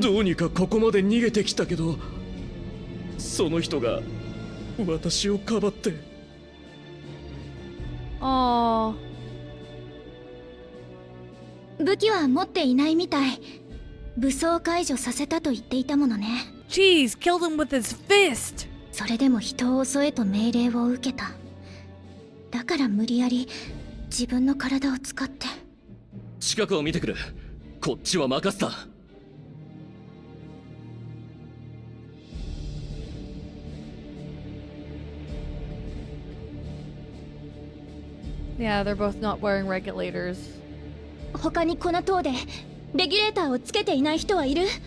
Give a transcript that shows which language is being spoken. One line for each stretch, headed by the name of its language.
Japanese: どうにかここまで逃げてきたけど、その人が私をかばって。 Aww. 武器は持っていないみたい。武装解除させたと言っていたものね。
English: Jeez, killed him with his fist.
Japanese: それでも人を襲えと命令を受けた。だから無理やり自分の体を使って。近くを見てくる。こっちは任せた。
English: Yeah, they're both not wearing regulators.
Japanese: 他にこの塔でレギュレーターをつけていない人はいる？